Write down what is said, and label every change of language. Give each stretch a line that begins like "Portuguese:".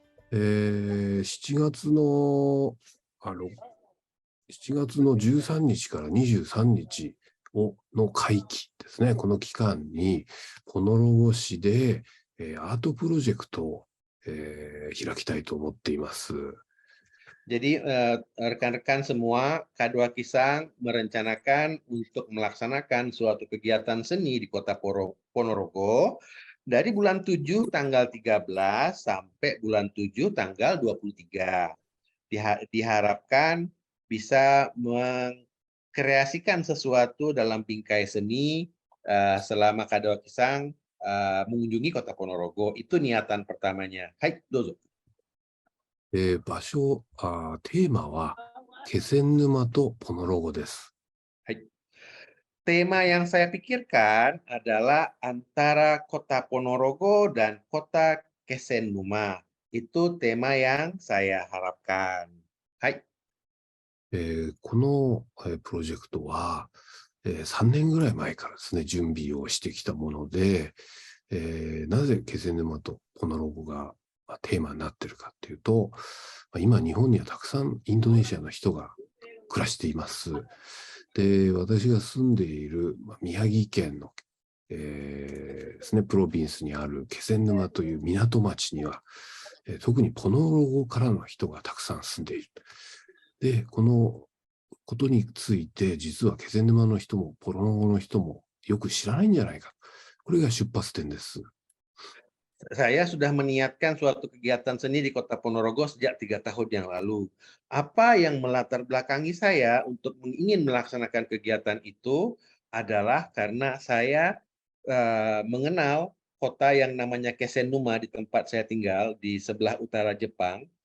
Japanese: 7月の13日から23日の会期ですね。この期間にポノロゴ市でアートプロジェクトを開きたいと思っています。
Indonesian: Jadi rekan-rekan semua K2 Kisang merencanakan untuk melaksanakan suatu kegiatan seni di Kota Ponorogo dari bulan 7 tanggal 13 sampai bulan 7 tanggal 23. Diharapkan bisa mengkreasikan sesuatu dalam bingkai seni selama K2 Kisang mengunjungi Kota Ponorogo. Itu niatan pertamanya.
Japanese: Hai, dozo. テーマは気仙沼とポノロゴです。 Hai.
Indonesian: Tema yang saya pikirkan adalah antara Kota Ponorogo dan Kota Kesenuma. Itu tema yang saya harapkan.
Japanese: Hai. このプロジェクトは3年ぐらい前からですね、準備をしてきたもので、なぜ気仙沼とポノロゴがテーマになっているかっていうと、今日本にはたくさんインドネシアの人が暮らしています。で、私が住んでいる宮城県の、ですね、プロビンスにある気仙沼という港町には、特にポノロゴからの人がたくさん住んでいる。で、このことについて、実は気仙沼の人もポノロゴの人もよく知らないんじゃないか。これが出発点です。
Indonesian: Saya sudah meniatkan suatu kegiatan seni di Kota Ponorogo sejak 3 tahun yang lalu. Apa yang melatar belakangi saya untuk ingin melaksanakan kegiatan itu adalah karena saya mengenal kota yang namanya Kesenuma di tempat saya tinggal di sebelah utara Jepang.